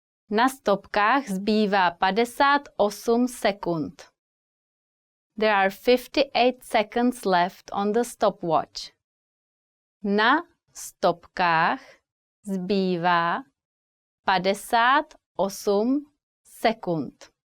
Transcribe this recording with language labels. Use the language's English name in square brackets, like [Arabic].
[Czech] Na stopkách zbývá 58 sekund. [English] There are 58 seconds left on the stopwatch. [Czech] Na stopkách zbývá 58 sekund.